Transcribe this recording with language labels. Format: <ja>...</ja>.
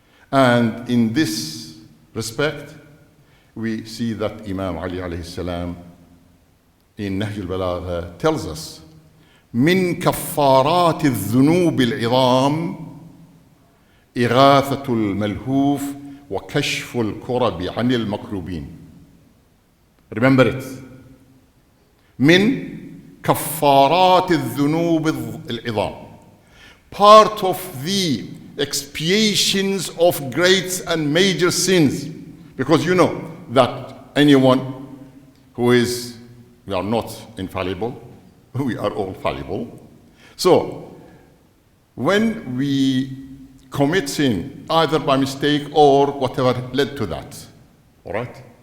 <en>And in this respect, we see that Imam Ali alayhi salam in Nahj al-Balagha tells us,</en> <ar>من كفارات الذنوب العظام إغاثة الملهوف وكشف الكرب عن المكروبين.</ar> <en>Remember it.</en> <ar>من كفارات الذنوب العظام.</ar> <en>Part of the expiations of great and major sins. Because you know that anyone who is, we are not infallible, we are all fallible. So, when we commit sin, either by mistake or whatever led to that, all right?</en>